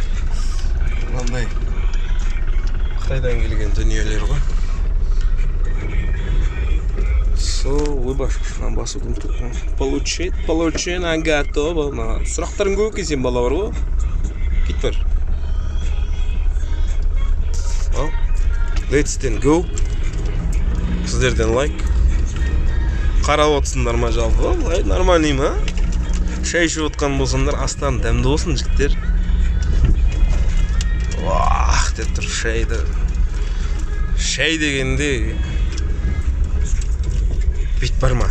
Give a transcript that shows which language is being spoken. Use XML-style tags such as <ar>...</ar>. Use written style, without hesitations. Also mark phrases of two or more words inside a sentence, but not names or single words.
<kk>Мынандай Қытайдан келген дүниелер ғой. Выбашканы басуды ұмытыппын.</kk> <ru>Получена, готово.</ru> <kk>Сұрақтарың көп екен бала бар ғой. Кет бар.</kk> <en>Let's then go.</en> <kk>Сіздерден лайк. Қарап отсындар ма жалпы? Нормальный ма? Шай ішіп отқан болсаңдар, астан дәмді болсын жігіттер. Вах, деп тұр шайды. Шай дегенде бит бар ма?</kk>